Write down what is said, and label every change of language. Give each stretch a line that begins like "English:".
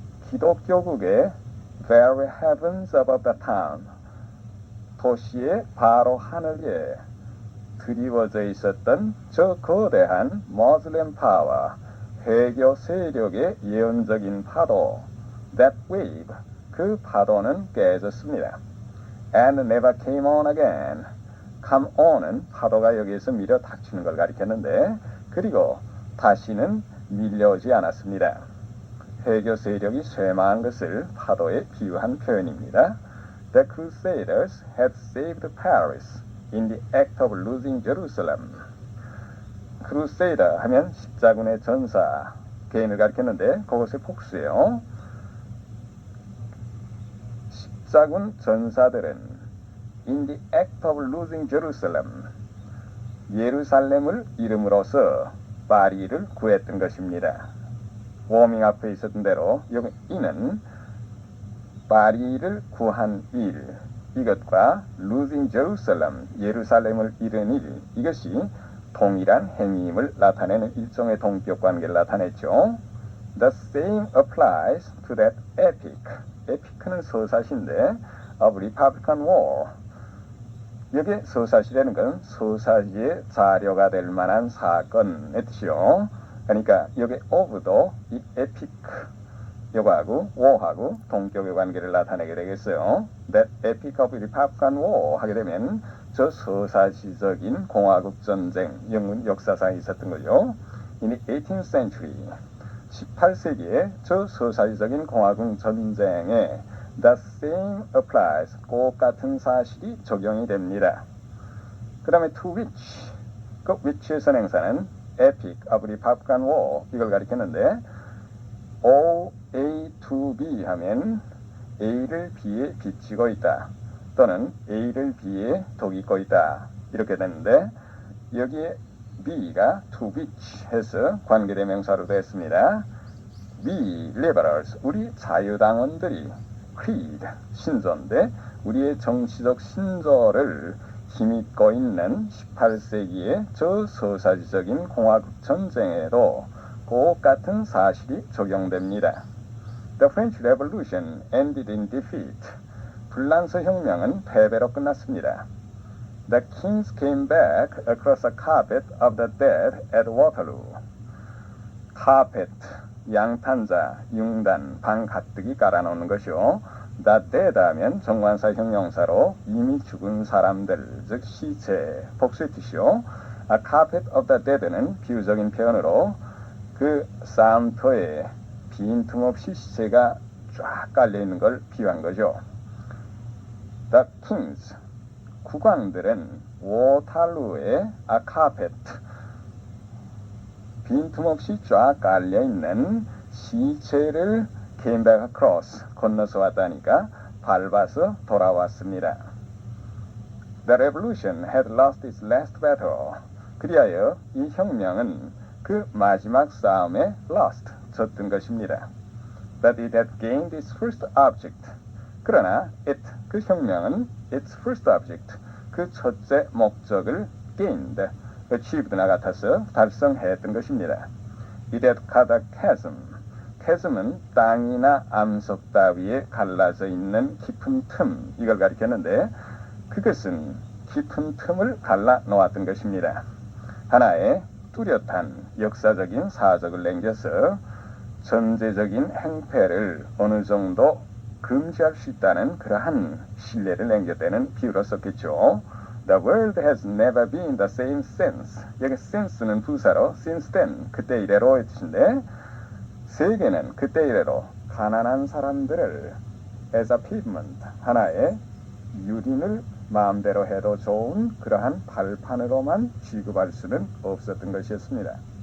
Korean: 기독교국의
English: very heavens above the town.
Korean: 도시의 바로 하늘 위에 드리워져 있었던 저 거대한 모슬렘 파와 회교 세력의 예언적인 파도,
English: that wave,
Korean: 그 파도는 깨졌습니다.
English: And never came on again.
Korean: come on은 파도가 여기에서 밀어 닥치는 걸 가리켰는데, 그리고 다시는 밀려오지 않았습니다. 회교 세력이 쇠망한 것을 파도에 비유한 표현입니다.
English: The Crusaders had saved Paris in the act of losing Jerusalem.
Korean: 크루세이더 하면 십자군의 전사, 개인을 가리켰는데 그것의 복수예요. 십자군 전사들은
English: in the act of losing Jerusalem,
Korean: 예루살렘을 잃음으로써 파리를 구했던 것입니다. 워밍 앞에 있었던 대로 여기 이는 파리를 구한 일, 이것과
English: losing Jerusalem,
Korean: 예루살렘을 잃은 일, 이것이 동일한 행위임을 나타내는 일종의 동격 관계를 나타냈죠.
English: The same applies to that epic. epic는
Korean: 서사시인데
English: of Republican War.
Korean: 여기에 서사시라는 건 서사시의 자료가 될 만한 사건의 뜻이요. 그러니까 여기 of도 이 epic 요거하고 war하고 동격의 관계를 나타내게 되겠어요.
English: That epic of Republican War
Korean: 하게 되면 저 서사시적인 공화국 전쟁, 영문 역사상에 있었던 거죠.
English: In the 18th century,
Korean: 18세기에 저 서사시적인 공화국 전쟁에
English: the same applies,
Korean: 꼭 같은 사실이 적용이 됩니다. 그 다음에 to which, 그 which의 선행사는 epic of Republican War, 이걸 가리켰는데 O, A to B 하면 A를 B에 비치고 있다. 또는 A를 B에 독이고 있다. 이렇게 되는데 여기에 B가 to which 해서 관계대명사로 됐습니다.
English: We liberals,
Korean: 우리 자유당원들이 creed, 신조인데 우리의 정치적 신조를 힘입고 있는 18세기의 저 서사지적인 공화국 전쟁에도 꼭 같은 사실이 적용됩니다.
English: The French Revolution ended in defeat.
Korean: 불란서 혁명은 패배로 끝났습니다.
English: The kings came back across the carpet of the dead at Waterloo.
Korean: carpet, 양탄자, 융단, 방 가득히 깔아놓는 것이요. The dead 하면 정관사 형용사로 이미 죽은 사람들, 즉 시체, 복수의 뜻이요. A carpet of the dead는 비유적인 표현으로 그 싸움터에 빈틈없이 시체가 쫙 깔려있는 걸 비유한 거죠. The kings, 국왕들은 워탈루에 a carpet, 빈틈없이 쫙 깔려있는 시체를
English: came back across,
Korean: 건너서 왔다니까 밟아서 돌아왔습니다.
English: The revolution had lost its last battle.
Korean: 그리하여 이 혁명은 그 마지막 싸움에 lost, 졌던 것입니다.
English: But it had gained its first object.
Korean: 그러나 it, 그 혁명은 its first object, 그 첫째 목적을 gained, achieved나 같아서 달성했던 것입니다.
English: It had cut a chasm.
Korean: chasm은 땅이나 암석 따위에 갈라져 있는 깊은 틈, 이걸 가리켰는데 그것은 깊은 틈을 갈라 놓았던 것입니다. 하나의 뚜렷한 역사적인 사적을 남겨서 전제적인 행패를 어느 정도 금지할 수 있다는 그러한 신뢰를 남겼다는 비유로 썼겠죠.
English: The world has never been the same since.
Korean: 여기 since는 부사로 since then, 그때 이래로의 뜻인데 세계는 그때 이래로 가난한 사람들을 as a pavement, 하나의 유린을 마음대로 해도 좋은 그러한 발판으로만 취급할 수는 없었던 것이었습니다.